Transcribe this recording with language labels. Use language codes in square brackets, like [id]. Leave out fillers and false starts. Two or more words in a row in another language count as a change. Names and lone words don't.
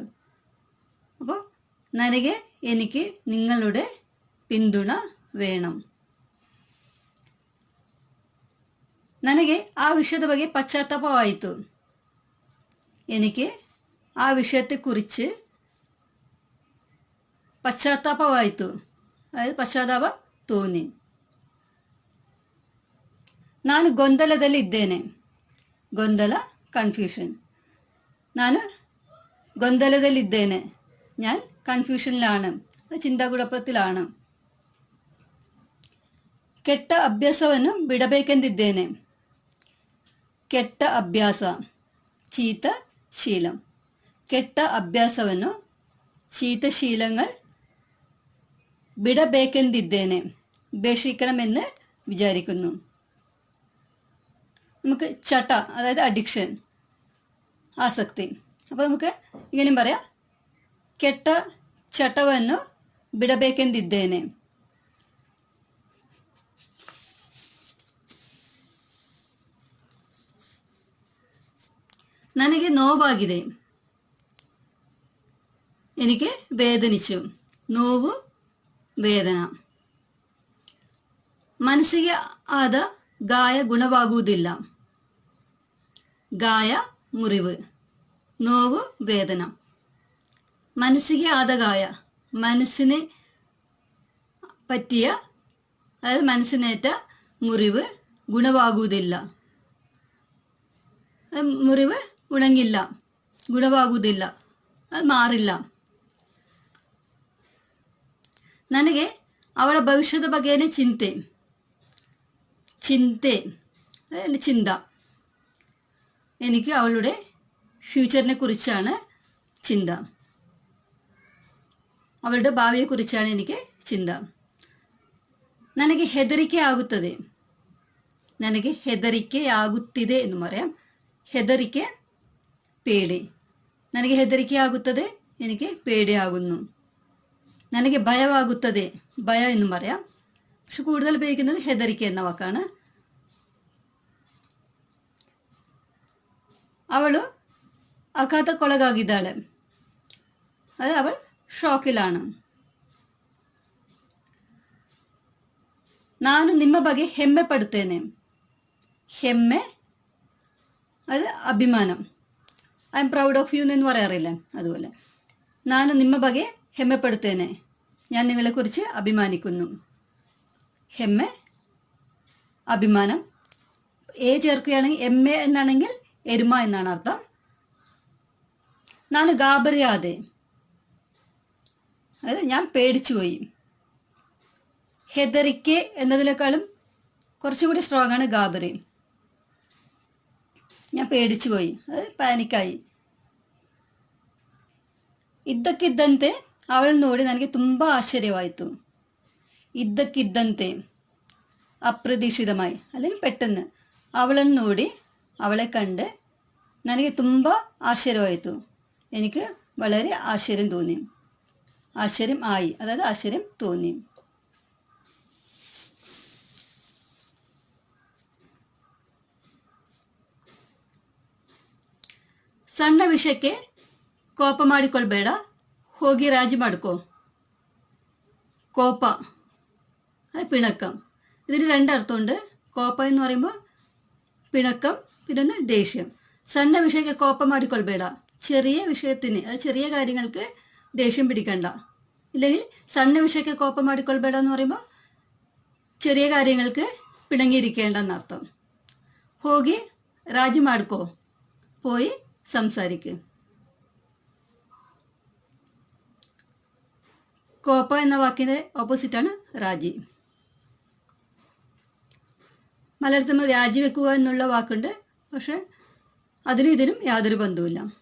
[ml] അപ്പോൾ ನನಗೆ എനിക്ക് നിങ്ങളുടെ പിന്തുണ വേണം. [kn] ನನಗೆ ಆ ವಿಷಯದ ಬಗ್ಗೆ ಪಶ್ಚಾತ್ತಾಪವಾಯಿತು. [ml] എനിക്ക് ആ വിഷയത്തെക്കുറിച്ച് പശ്ചാത്താപമായിത്തു, അതായത് പശ്ചാത്താപം തോന്നി. [kn] ನಾನು ಗೊಂದಲದಲ್ಲಿದ್ದೇನೆ. ಗೊಂದಲ കൺഫ്യൂഷൻ. ನಾನು ಗೊಂದಲದಲ್ಲಿದ್ದೇನೆ, [ml] ഞാൻ കൺഫ്യൂഷനിലാണ്, ചിന്താകുഴപ്പത്തിലാണ്. [kn] ಕೆಟ್ಟ ಅಭ್ಯಾಸವನ್ನು ಬಿಡಬೇಕೆಂದಿದ್ದೇನೆ. ಕೆಟ್ಟ ಅಭ್ಯಾಸ [ml] ചീത്ത ശീലം. [kn] ಕೆಟ್ಟ ಅಭ್ಯಾಸವನ್ನು ശീതശീലങ്ങൾ ಬಿಡಬೇಕೆಂದಿದ್ದೇನೆ, [ml] ഉപേക്ഷിക്കണമെന്ന് വിചാരിക്കുന്നു. നമുക്ക് ചಟ അതായത് അഡിക്ഷൻ, ആസക്തി. അപ്പോൾ നമുക്ക് ഇങ്ങനെയും പറയാം, [kn] ಕೆಟ್ಟ ಚಟವನ್ನು ಬಿಡಬೇಕೆಂದಿದ್ದೇನೆ. ನನಗೆ ನೋವಾಗಿದೆ. [ml] എനിക്ക് വേദനിച്ചു. നോವು വേദന. [kn] ಮನಸ್ಸಿಗೆ ಆದ ಗಾಯ ಗುಣವಾಗುವುದಿಲ್ಲ. ಗಾಯ ಮುರಿവ്, ನೋವು വേദന. [ml] മനസ്സിಗೆ ಆದಗಾಯ, മനസ്സിന് പറ്റിയ, അതായത് മനസ്സിനേറ്റ മുറിവ് ഗുണവാകുವುದಿಲ್ಲ, മുറിവ് ഉണങ്ങില്ല, ഗുണവാಗುವುದಿಲ್ಲ, അത് മാറില്ല. [kn] ನನಗೆ ಅವಳ ಭವಿಷ್ಯದ ಬಗ್ಗೆನೇ ಚಿಂತೆ, [ml] ചിന്ത. എനിക്ക് അവളുടെ ഫ്യൂച്ചറിനെ കുറിച്ചാണ് ചിന്ത, അവളുടെ ഭാവിയെക്കുറിച്ചാണ് എനിക്ക് ചിന്ത. [kn] ನನಗೆ ಹೆದರಿಕೆ ಆಗುತ್ತದೆ, ನನಗೆ ಹೆದರಿಕೆ ಆಗುತ್ತಿದೆ ಎಂದು പറയാം. ಹೆದರಿಕೆ പേടി, ನನಗೆ ಹೆದರಿಕೆ ಆಗುತ್ತದೆ, [ml] എനിക്ക് പേടിയാകുന്നു. [kn] ನನಗೆ ಭಯವಾಗುತ್ತದೆ, [ml] ഭയം എന്നും പറയാം. പക്ഷെ കൂടുതൽ ഉപയോഗിക്കുന്നത് ಹೆದರಿಕೆ എന്ന വാക്കാണ്. അവള് ആഘാതಕ್ಕೊಳಗಾಗಿದ್ದಾಳೆ, അത് അവൾ ഷോക്കിലാണ്. [kn] ನಾನು ನಿಮ್ಮ ಬಗ್ಗೆ ಹೆಮ್ಮೆ ಪಡುತ್ತೇನೆ, ಹೆಮ್ಮೆ [ml] അത് അഭിമാനം. [en] I am proud of you [ml] എന്ന് പറയാറില്ല, അതുപോലെ [kn] ನಾನು ನಿಮ್ಮ ಬಗ್ಗೆ ಹೆಮ್ಮೆ ಪಡುತ್ತೇನೆ, [ml] ഞാൻ നിങ്ങളെക്കുറിച്ച് അഭിമാനിക്കുന്നു. [kn] ಹೆಮ್ಮೆ, അഭിമാനം. [ml] ചേർക്കുകയാണെങ്കിൽ എമ്മെ എന്നാണെങ്കിൽ എരുമ എന്നാണ് അർത്ഥം. [kn] ನಾನು ಗಾಬರಿಯಾದೆ, [ml] അതായത് ഞാൻ പേടിച്ചുപോയി. ಹೆದರಿಕೆ എന്നതിനേക്കാളും കുറച്ചുകൂടി സ്ട്രോങ് ആണ് ഗാബറി. ഞാൻ പേടിച്ചുപോയി, അത് പാനിക്കായി. [kn] ಇದ್ದಕ್ಕಿದ್ದಂತೆ ಅವಳನ್ನು ನೋಡಿ ನನಗೆ ತುಂಬ ಆಶ್ಚರ್ಯವಾಯಿತು. ಇದ್ದಕ್ಕಿದ್ದಂತೆ, [ml] അപ്രതീക്ഷിതമായി അല്ലെങ്കിൽ പെട്ടെന്ന്. [kn] ಅವಳನ್ನು ನೋಡಿ, [ml] അവളെ കണ്ട് [kn] ನನಗೆ ತುಂಬ [ml] ആശ്ചര്യമായിത്തു, എനിക്ക് വളരെ ആശ്ചര്യം തോന്നി. ആശ്ചര്യം ആയി, അതായത് ആശ്ചര്യം തോന്നി. [kn] ಸಣ್ಣ ವಿಷಯಕ್ಕೆ ಕೋಪ ಮಾಡಿಕೊಳ್ಬೇಡ, ಹೋಗಿ ರಾಜಿ ಮಾಡ್ಕೋ. [ml] കോപ്പ, അത് പിണക്കം. ഇതിന് രണ്ടർത്ഥമുണ്ട്. കോപ്പ എന്ന് പറയുമ്പോൾ പിണക്കം, പിന്നെ ദേഷ്യം. [kn] ಸಣ್ಣ ವಿಷಯಕ್ಕೆ ಕೋಪ ಮಾಡಿಕೊಳ್ಬೇಡ, [ml] ചെറിയ വിഷയത്തിന്, അത് ചെറിയ കാര്യങ്ങൾക്ക് ദേഷ്യം പിടിക്കണ്ട. ഇല്ലെങ്കിൽ [kn] ಸಣ್ಣ ವಿಷಯಕ್ಕೆ ಕೋಪ ಮಾಡಿಕೊಳ್ಬೇಡ [ml] എന്ന് പറയുമ്പോൾ ചെറിയ കാര്യങ്ങൾക്ക് പിണങ്ങിയിരിക്കേണ്ട എന്നർത്ഥം. [kn] ಹೋಗಿ ರಾಜಿ ಮಾಡ್ಕോ, [ml] പോയി സംസാരിക്ക്. കോപ്പ എന്ന വാക്കിൻ്റെ ഓപ്പോസിറ്റാണ് രാജി. മലയാളത്തിൽ നമ്മൾ രാജിവെക്കുക എന്നുള്ള വാക്കുണ്ട്, പക്ഷെ അതിനും ഇതിനും യാതൊരു ബന്ധവുമില്ല.